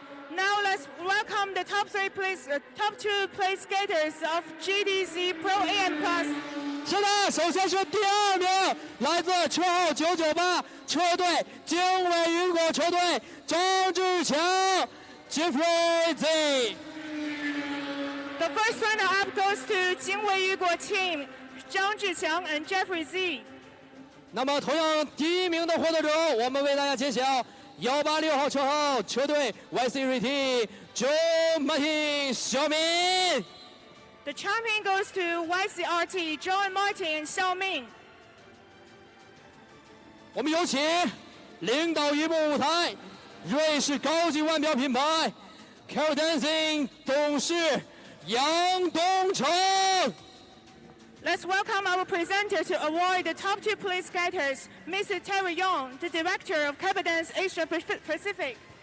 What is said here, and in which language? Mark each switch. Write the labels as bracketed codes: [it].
[en] Now let's welcome the top two place skaters of GTC Pro AM Class. [zh] 是的，首先是第2名，来自车号998车队经纬云果车队张志强 Jeffrey Z。 [en] The first runner-up goes to 经纬云果 team, 张志强 and Jeffrey Z. [zh] 那么同样第1名的获得者，我们为大家揭晓186号车号车队 YCRT John Martin 小明。 [en] The champion goes to YCRT John Martin and Xiaoming. [zh] 我们有请领导一部舞台，瑞士高级腕表品牌 Car Dancing 董事杨东成。 [en] Let's welcome our presenter to award the top two place skaters, Mr. Terry Young, the director of Cabadance Asia Pacific.